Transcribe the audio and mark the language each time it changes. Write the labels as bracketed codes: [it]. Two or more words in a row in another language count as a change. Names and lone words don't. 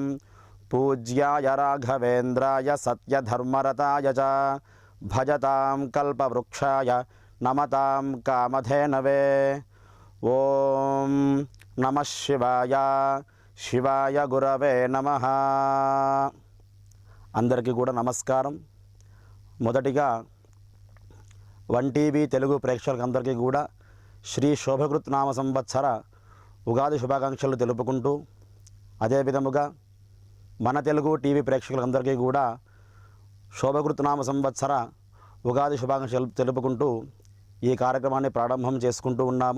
[sa] पूज्याय राघवेन्द्राय सत्यधर्मरताय च भजतां कल्पवृक्षाय नमतां कामधेनवे। ॐ नमः शिवाय। शिवाय गुरवे नमः। [te] అందరికీ కూడా నమస్కారం. మొదటిగా వన్ టీవీ తెలుగు ప్రేక్షకులందరికీ కూడా శ్రీ శోభకృత్ నామ సంవత్సర ఉగాది శుభాకాంక్షలు తెలుపుకుంటూ, అదేవిధముగా మన తెలుగు టీవీ ప్రేక్షకులందరికీ కూడా శోభకృత్ నామ సంవత్సర ఉగాది శుభాకాంక్షలు తెలుపుకుంటూ ఈ కార్యక్రమాన్ని ప్రారంభం చేసుకుంటూ ఉన్నాము.